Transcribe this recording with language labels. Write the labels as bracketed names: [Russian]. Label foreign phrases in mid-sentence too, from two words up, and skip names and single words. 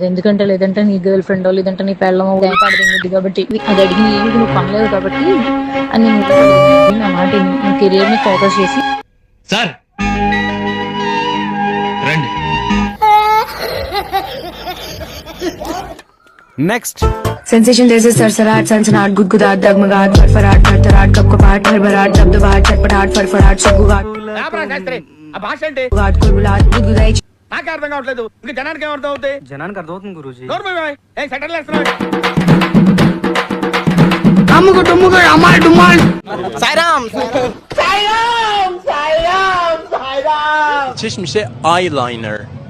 [Telugu] ఎందుకంటే లేదంటే నీ [English] girl friend [Telugu] లేదంటే నీ పెళ్ళమో పడింది కాబట్టి అది అడిగింది ఏమి నువ్వు పనలేదు కాబట్టి అని నా మాట నువ్వు కెరియర్ మీద ఫోకస్ చేసి. సార్ రండి. నెక్స్ట్ [Hindi] सेंसेशन जैसे सरसराट सनसनाट गुदगुदाट डगमगाट फरफराट थरथराट कपकपाट हड़बड़ाट दबदबाट चटपटाट फरफराट सुगुगाट [Telugu] ఆ భాష అంటే [Hindi] गुगाट कुलबुलाट गुदगुदाई. [Telugu] నాకే అర్థం కావట్లేదు, ఇంకా జనానికి ఏమర్థం అవుతాయి? జనానికి అర్థమవుతుంది గురూజీ. సెటిల్ చేస్తున్నాడు. చష్మిషే ఐలైనర్.